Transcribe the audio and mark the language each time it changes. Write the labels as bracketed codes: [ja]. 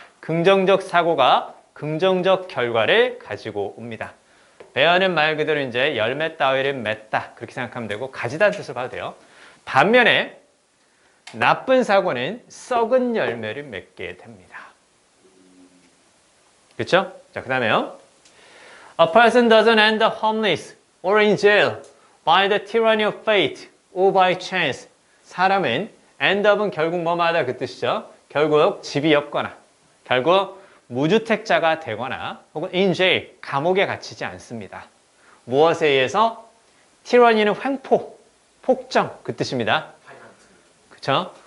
[ko] 긍정적 사고가 긍정적 결과를 가지고 옵니다. 배어는 말 그대로 이제 열매 따위를 맺다 그렇게 생각하면 되고 가지다는 뜻을 봐도 돼요. 반면에 나쁜 사고는 썩은 열매를 맺게 됩니다. 그렇죠? 자, 그 다음에요. [en] A person doesn't end up homeless or in jail by the tyranny of fate or by chance. [ko] 사람은 end up은 결국 뭐마다 그 뜻이죠. 결국 집이 없거나 결국 무주택자가 되거나 혹은 [en] in jail, [ko] 감옥에 갇히지 않습니다. 무엇에 의해서? tyranny는 횡포, 폭정 그 뜻입니다. 그렇죠?